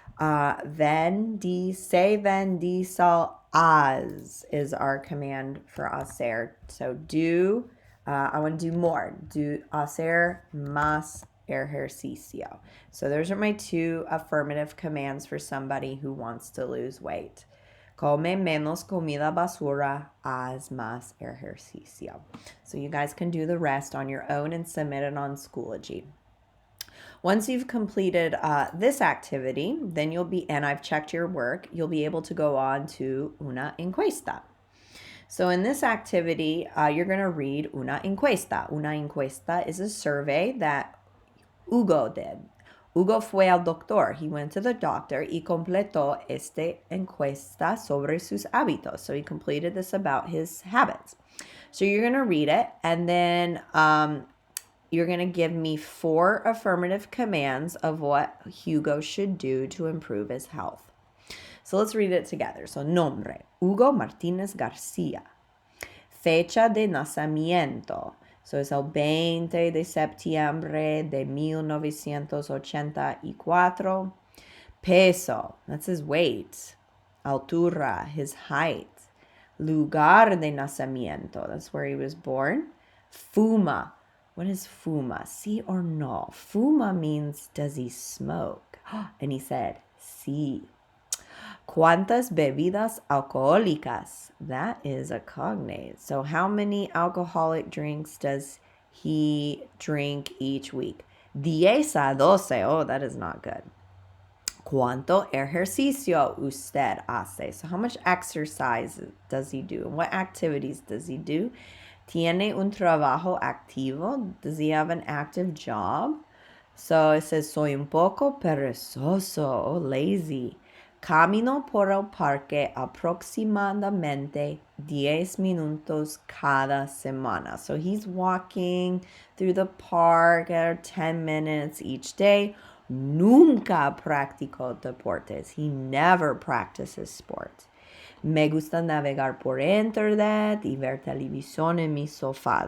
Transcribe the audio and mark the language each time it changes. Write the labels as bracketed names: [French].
[Spanish] Ven, di, se, ven, di, sol, [English] as is our command for [Spanish] hacer. [English] So do, I want to do more. Do [Spanish] hacer más ejercicio. [English] So those are my 2 affirmative commands for somebody who wants to lose weight. [Spanish] Come menos comida basura, haz más ejercicio. [English] So you guys can do the rest on your own and submit it on Schoology. Once you've completed this activity, then you'll be, and I've checked your work, you'll be able to go on to una encuesta. So in this activity, you're going to read una encuesta. Una encuesta is a survey that Hugo did. [Spanish] Hugo fue al doctor. [English] He went to the doctor [Spanish] y completó esta encuesta sobre sus hábitos. [English] So he completed this about his habits. So you're going to read it, and then you're going to give me 4 affirmative commands of what Hugo should do to improve his health. So let's read it together. [Spanish] So nombre, Hugo Martínez García. Fecha de nacimiento. So es el 20 de septiembre de 1984. [English] Peso, that's his weight. Altura, his height. [Spanish] Lugar de nacimiento, [English] that's where he was born. Fuma, What is fuma? Sí or no? Fuma means, does he smoke? And he said, sí. [Spanish] ¿Cuántas bebidas alcohólicas? [English] That is a cognate. So how many alcoholic drinks does he drink each week? 10 a 12. Oh, that is not good. [Spanish] ¿Cuánto ejercicio usted hace? [English] So how much exercise does he do? And what activities does he do? [Spanish] ¿Tiene un trabajo activo? [English] Does he have an active job? So it says, [Spanish] soy un poco perezoso [English] or lazy. [Spanish] Camino por el parque aproximadamente 10 minutos cada semana. [English] So he's walking through the park at 10 minutes each day. [Spanish] Nunca practicó deportes. [English] He never practices sports. [Spanish] Me gusta navegar por internet y ver televisión en mi sofá.